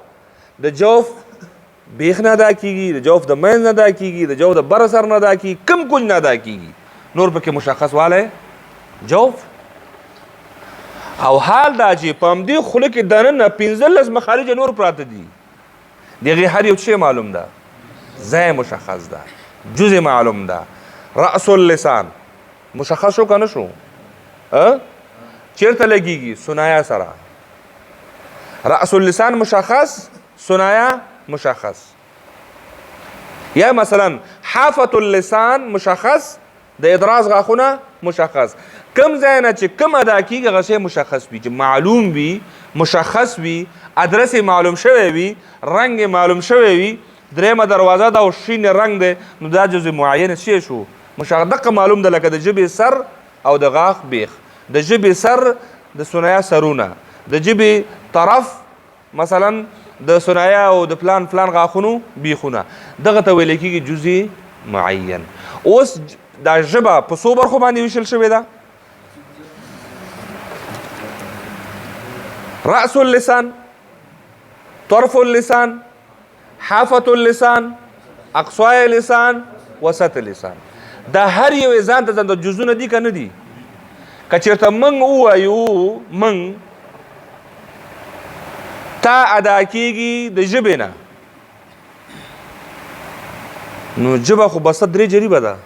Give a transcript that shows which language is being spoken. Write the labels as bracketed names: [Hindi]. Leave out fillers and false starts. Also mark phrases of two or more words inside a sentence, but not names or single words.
[Pashto] د جوف بیخ نه ادا کیږي، د جوف د منځ نه ادا کیږي، د جوف د بر سر نه ادا کیږي، کم کچھ نه ادا کیږي. نور پکې مشخص والی جوف. او حال دا چې په همدې خوله کې دننه 15 مخارج نور پراته دي. د هغې هر یو څه معلوم ده، ځای مشخص ده، جزء معلوم ده. [Arabic] رأس اللسان [Pashto] مشخص شو که نه شو؟ چیرته لګیږي؟ ثنایا سره. [Arabic] رأس اللسان [Pashto] مشخص، ثنایا مشخص. یا مثلا [Arabic] حافة اللسان [Pashto] مشخص، د ادراز غاښونه مشخص. کم ځای نه چې کم ادا کېږي هغه شی مشخص وي، چې معلوم وي، مشخص وي، ادرس معلوم شوی وي، رنګ معلوم شوی وي. درېیمه دروازه ده او شین رنګ دی نو دا جزء معین شی شو مشخص. دقه معلوم ده لکه د ژبې سر او د غاښ بیخ. د ژبې سر د ثنایا سرونه، د ژبې طرف مثلا د ثنایا او د فلان غاښونو بیخونه. دغه ته ویل کېږي جزء معین. اوس دا ژبه په څو برخو باندې ویشل شوې ده؟ [Arabic] رأس اللسان، طرف اللسان، حافة اللسان، اقصای لسان، وسط اللسان. [Pashto] دا هر یو ځان ته ځان جزونه دي که نه دي؟ که چېرته موږ ووایو موږ تا ادا کېږي د ژبې نه نو ژبه خو بسته 3 جریبه ده.